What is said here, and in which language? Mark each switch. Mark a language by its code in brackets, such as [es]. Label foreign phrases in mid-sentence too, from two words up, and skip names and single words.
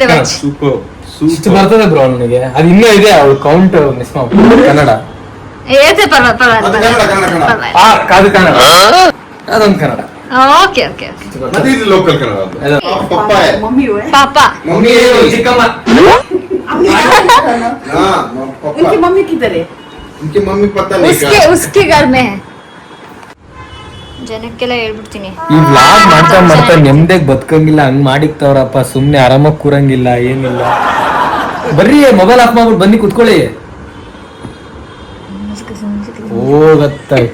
[kn] ಇಷ್ಟು ಬರ್ತದೆ ಬ್ರೋ ನನಗೆ. ಅದು ಇನ್ನೂ ಇದೆ, ಅವ್ರು [en] count miss [kn] ಮಾಡ್ಬೋದು. ಕನ್ನಡ. ಅದು ಕನ್ನಡ. ಅದೊಂದು ಕನ್ನಡ. [en] okay okay okay. [kn] ಲೋಕಲ್ ಕನ್ನಡ. ಪಾಪ ಮಮ್ಮಿ ಚಿಕ್ಕಮ್ಮ. [hi] उनकी मम्मी किधर है? उनकी मम्मी पता नहीं उसकी घर में. [kn] ಜನಕ್ಕೆಲ್ಲ ಹೇಳ್ಬಿಡ್ತೀನಿ. ಈ ವ್ಲಾಗ್ ಮಾಡ್ತಾ ಮಾಡ್ತಾ ನೆಮ್ಮದಿಯಾಗಿ ಬದುಕಂಗಿಲ್ಲ. ಹಂಗ್ ಮಾಡಿಕ್ತವ್ರಪ್ಪ. ಸುಮ್ನೆ ಆರಾಮಾಗಿ ಕೂರಂಗಿಲ್ಲ, ಏನಿಲ್ಲ. ಬರ್ರಿ [en] mobile off [kn] ಮಾಡ್ಬಿಟ್ಟು ಬನ್ನಿ ಕುತ್ಕೊಳ್ಳಿ. ಹೋಗತ್ತ.